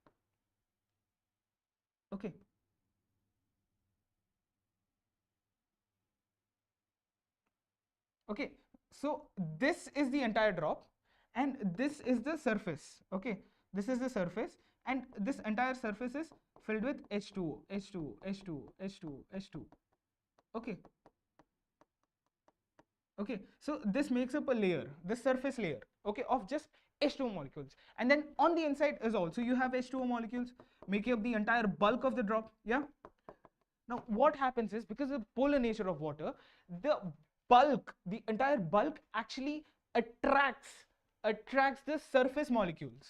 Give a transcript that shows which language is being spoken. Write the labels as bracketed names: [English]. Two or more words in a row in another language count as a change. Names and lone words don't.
[English] Okay. Okay, so this is the entire drop and this is the surface. Okay, this is the surface and this entire surface is filled with H2O, H2O, H2O, H2O, H2O. Okay. Okay, so this makes up a layer, this surface layer, okay, of just H2O molecules. And then on the inside is also you have H2O molecules making up the entire bulk of the drop. Yeah. Now what happens is, because of the polar nature of water, the entire bulk actually attracts the surface molecules.